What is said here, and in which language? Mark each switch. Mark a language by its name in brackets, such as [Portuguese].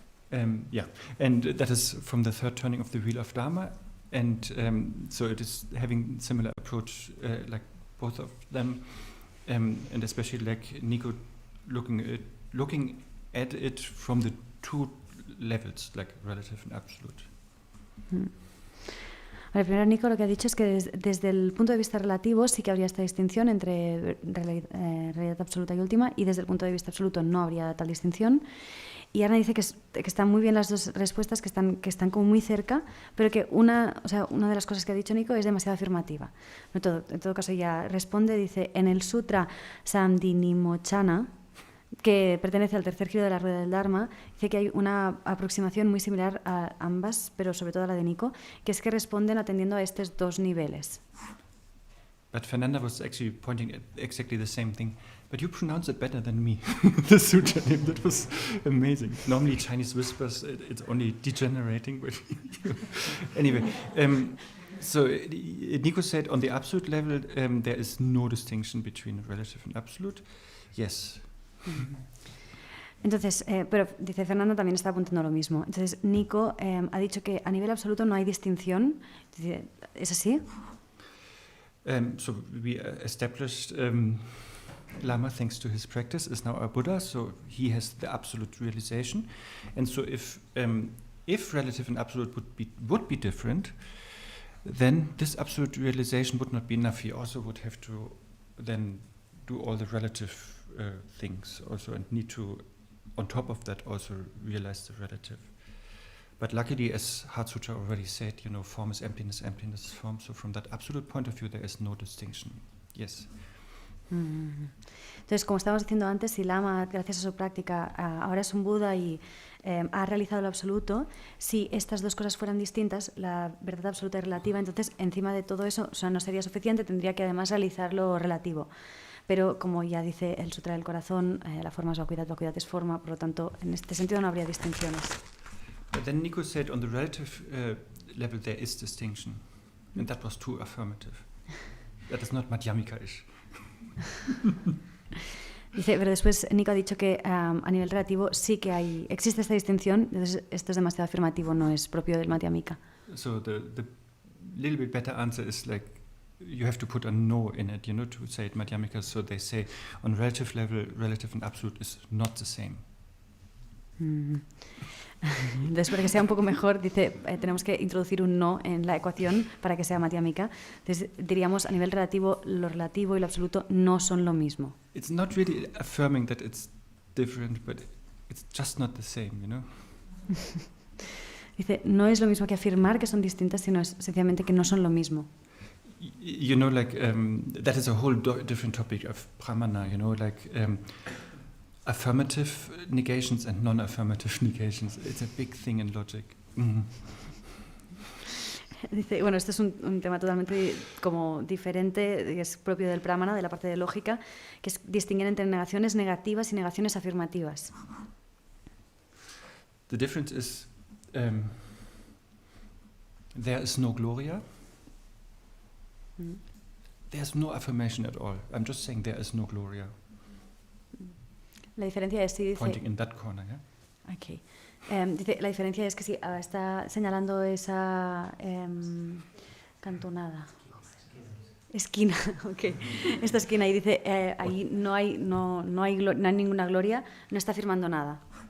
[English] And that is from the third turning of the Wheel of Dharma, and so it is having similar approach like both of them, and especially like Nico looking at it from the two levels, like relative and absolute. [Spanish] Primero Nico lo que ha dicho es que desde el punto de vista relativo sí que habría esta distinción entre realidad absoluta y última, y desde el punto de vista absoluto no habría tal distinción. Y Arne dice que están muy bien las dos respuestas, que están como muy cerca, pero que una de las cosas que ha dicho Nico es demasiado afirmativa. En todo caso ella responde, dice, en el sutra Samdhinimochana, que pertenece al tercer giro de la rueda del Dharma, dice que hay una aproximación muy similar a ambas, pero sobre todo a la de Nico, que es que responden atendiendo a estos dos niveles. [English] But Fernanda was actually pointing at exactly the same thing. But you pronounce it better than me, the sutra name. That was amazing. Normally Chinese whispers, it's only degenerating. But anyway, so Nico said on the absolute level, there is no distinction between relative and absolute. Yes. [Spanish] Entonces, pero dice Fernanda también está apuntando lo mismo. Entonces, Nico ha dicho que a nivel absoluto no hay distinción. ¿Es así? [English] So we established Lama, thanks to his practice, is now a Buddha, so he has the absolute realization. And so if relative and absolute would be different, then this absolute realization would not be enough. He also would have to then do all the relative things also, and need to, on top of that, also realize the relative. But luckily, as Heart Sutra already said, form is emptiness, emptiness is form. So from that absolute point of view, there is no distinction. Yes. [Spanish] Entonces, como estábamos diciendo antes, si Lama, gracias a su práctica, ahora es un Buda y ha realizado lo absoluto, si estas dos cosas fueran distintas, la verdad absoluta y relativa, entonces encima de todo eso, no sería suficiente, tendría que además realizar lo relativo. Pero como ya dice el Sutra del Corazón, la forma es vacuidad, vacuidad es forma, por lo tanto, en este sentido no habría distinciones. [English] But then Nico said on the relative level there is distinction, and that was too affirmative. That is not Madhyamika-ish. [Spanish] Dice, pero después Nico ha dicho que a nivel relativo sí que existe esta distinción, entonces esto es demasiado afirmativo, no es propio del Madhyamika. [English] So the little bit better answer is like you have to put a no in it, to say it Madhyamika. So they say on relative level, relative and absolute is not the same. [Spanish] Entonces, para que sea un poco mejor, dice, tenemos que introducir un no en la ecuación para que sea Madhyamika. Entonces, diríamos, a nivel relativo, lo relativo y lo absoluto no son lo mismo. [English] It's not really affirming that it's different, but it's just not the same, [Spanish] Dice, no es lo mismo que afirmar que son distintas, sino es sencillamente que no son lo mismo. [English] That is a whole different topic of pramana, affirmative negations and non-affirmative negations. It's a big thing in logic. [Spanish] Dice, bueno, este es un tema totalmente como diferente, es propio del pramana, de la parte de lógica, que es distinguir entre negaciones negativas y negaciones afirmativas. [English] The difference is there is no gloria. There's no affirmation at all. I'm just saying there is no gloria. [Spanish] La diferencia es si dice... [English] Pointing in that corner, yeah? Okay. [Spanish] Dice, la diferencia es que si está señalando esa cantonada. Esquina, ok. Esta esquina y dice, ahí no hay ninguna gloria, no está afirmando nada.